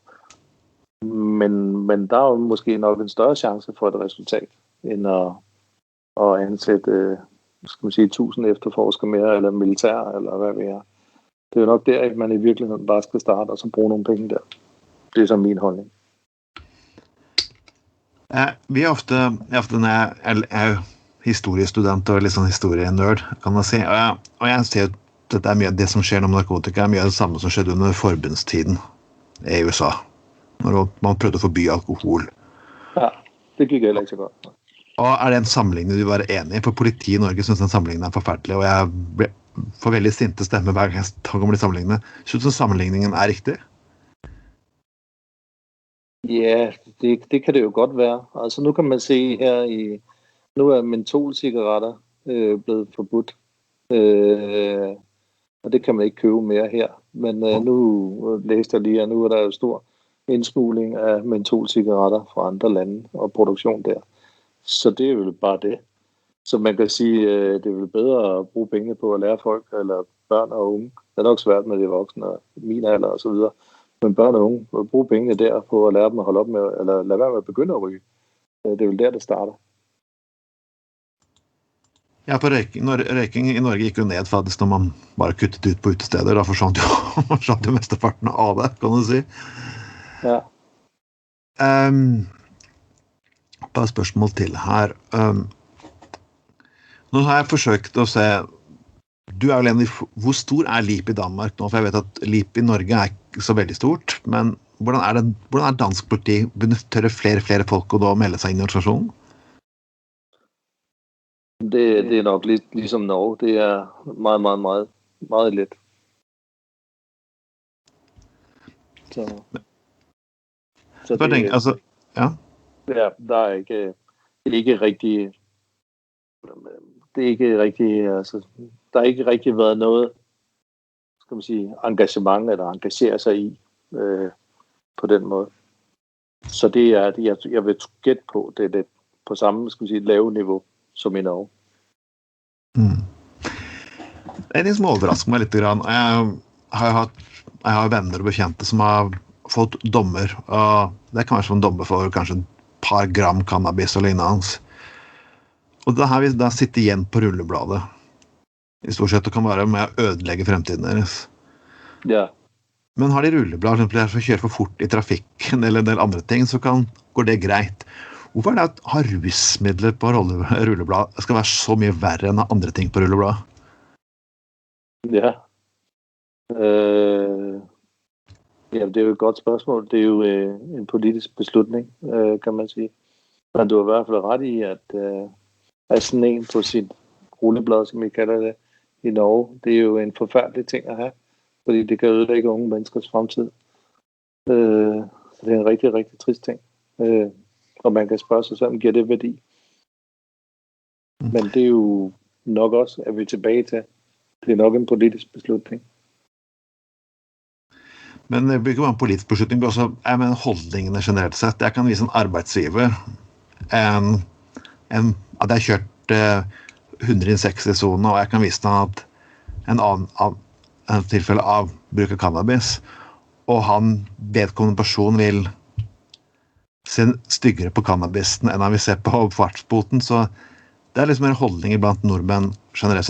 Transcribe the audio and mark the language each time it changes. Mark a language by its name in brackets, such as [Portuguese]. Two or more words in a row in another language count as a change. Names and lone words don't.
[Danish] Men der er jo måske nok en større chance for et resultat, end at ansætte, skal man sige, 1000 efterforskere mere, eller militær, eller hvad vi er. Det er jo nok der, at man i virkeligheden bare skal starte, og så bruge nogle penge der. Det er så min holdning. [Norwegian] Vi er ofte når jeg er historiestudent og litt sånn historienørd, kan man si, og jeg ser at dette er mye av det som skjer nå med narkotika, er mye av det samme som skjedde under forbundstiden i USA, når man prøvde å forby alkohol. Ja, det gikk heller ikke så godt. Og er det en sammenligning du var enig i? For politiet i Norge synes den sammenligningen er forferdelig, og jeg får veldig sinte stemmer hver gang jeg tar om de sammenligningene. Synes du sammenligningen er riktig? [Danish] Ja, det kan det jo godt være. Altså nu kan man se her nu er mentolcigaretter blevet forbudt. Og det kan man ikke købe mere her. Men nu læste jeg lige, at nu er der jo stor indsmugling af mentolcigaretter fra andre lande og produktion der. Så det er jo bare det. Så man kan sige, det er vel bedre at bruge penge på at lære folk, eller børn og unge. Det er nok svært med de voksne, min alder og så videre. Men børn og unge, at bruge pengene der på at lære dem at holde op med, eller lade være med at begynde at ryge. Det er vel der, det starter. [Norwegian] Ja, for røyking i Norge gikk jo ned faktisk når man bare kuttet ut på utesteder. Da forsvant jo mesteparten av det, kan du si. Ja. Bare spørsmål til her. Nå har jeg forsøkt å se, du er vel enig, hvor stor er LIP i Danmark nå? For jeg vet at LIP i Norge er ikke så veldig stort, men hvordan er dansk politi? Tør flere folk å da melde seg inn i organisasjonen? [Danish] Det er nok lidt ligesom Norge. Det er meget, meget, meget, meget let. Så det, tenker, altså, ja. Ja, der er ikke rigtig, det er ikke rigtig, altså, der har ikke rigtig været noget, skal man sige, engagement eller engagere sig i på den måde. Så det er, jeg vil gætte på, det er lidt på samme, skal man sige, lave niveau som i Norge. [Norwegian] En ting som overrasker meg litt. Jeg har venner og bekjente som har fått dommer, og det kan være som en dommer for kanskje et par gram cannabis og lignende. Og det her vil da sitte igjen på rullebladet i stort sett, og kan være med å ødelegge fremtiden deres. Ja. Men har de rulleblad, for å kjøre for fort i trafikken eller en del andre ting, så går det greit. Hvorfor er det at ha rusmidler på rulleblad skal være så mye verre enn andre ting på rulleblad? [Danish] Ja. Ja, det er jo et godt spørgsmål. Det er jo en politisk beslutning, kan man sige. Men du har i hvert fald ret i, at sådan en på sit rulleblad, som vi kalder det i Norge, det er jo en forfærdelig ting at have, fordi det kan ødelægge unge menneskers fremtid. Så det er en rigtig, rigtig trist ting. Og man kan spørge sig selv, giver det værdi? Men det er jo nok også, at vi er tilbage til. Det er nok en politisk beslutning. [Norwegian] Men det blir ikke bare en politisk beslutning, men også holdningene generelt sett. Jeg kan vise en arbeidsgiver at jeg har kjørt 160 zoner, og jeg kan vise dem at en tilfelle av bruk av cannabis, og vedkommende person vil se styggere på cannabisen enn han vil se på fartsboten, så det er liksom en holdning blant nordmenn generelt sett.